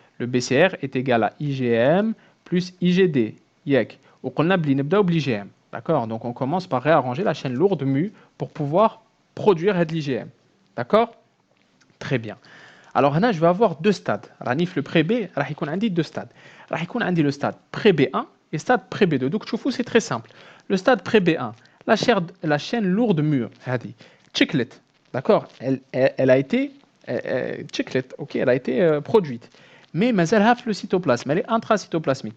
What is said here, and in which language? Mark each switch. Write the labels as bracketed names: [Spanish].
[French] Le BCR est égal à IgM plus IgD. [Arabic] ياك وقلنا بلي نبداو بالIgM. [French] D'accord? Donc on commence par réarranger la chaîne lourde mu pour pouvoir produire [Arabic] هاد [French] l'IgM. D'accord? Très bien. Alors [Arabic] هنا [French] je vais avoir deux stades. [Arabic] راني في le pré-B راح يكون عندي [French] deux stades. [Arabic] راح يكون عندي [French] le stade pré-B1 et stade pré-B2. Donc [Arabic] تشوفوا [French] c'est très simple. Le stade pré-B1, la chaîne lourde mu [Arabic] هذه تشكلت. [French] D'accord? Elle a été [Arabic] تشكلت. [French] OK, elle a été produite. Mais [Arabic] مازالها في [French] le cytoplasme, elle est intracytoplasmique.